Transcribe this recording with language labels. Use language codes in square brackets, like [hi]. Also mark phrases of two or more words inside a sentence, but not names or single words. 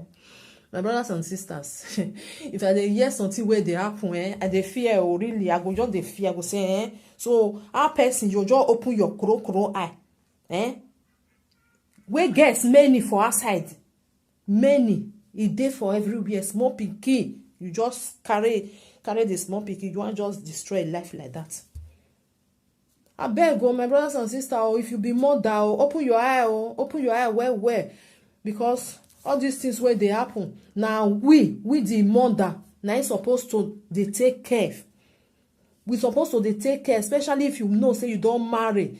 [pcm] My brothers and sisters, if I dey hear something where they happen, I dey fear really. I go just dey fear. I go say, so our person you just open your crow eye, we get many for outside, many e dey for everywhere. Small pikin, you just carry the small pikin, you want just destroy life like that. I beg my brothers and sisters, if you be mother, open your eye well, because all these things where they happen now, we the mother now supposed to they take care. We supposed to they take care, especially if you know say you don't marry.